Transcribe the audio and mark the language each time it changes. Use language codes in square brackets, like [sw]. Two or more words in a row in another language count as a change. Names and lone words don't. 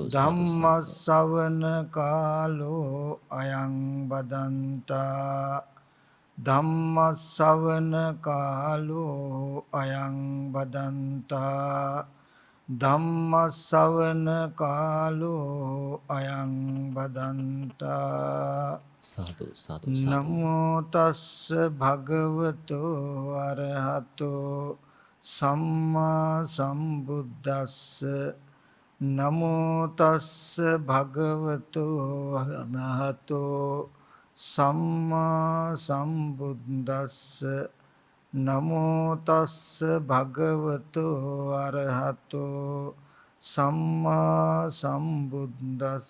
[pi] ධම්ම ශ්‍රවණ කාලෝ අයං බදන්තා ධම්ම ශ්‍රවණ කාලෝ අයං බදන්තා ධම්ම ශ්‍රවණ කාලෝ අයං බදන්තා සාදු සාදු. නමෝ තස්ස භගවතෝ අරහතෝ සම්මා සම්බුද්දස්ස නමෝ තස්ස භගවතෝ අරහතෝ සම්මා සම්බුද්දස්ස නමෝ තස්ස භගවතෝ අරහතෝ සම්මා සම්බුද්දස්ස.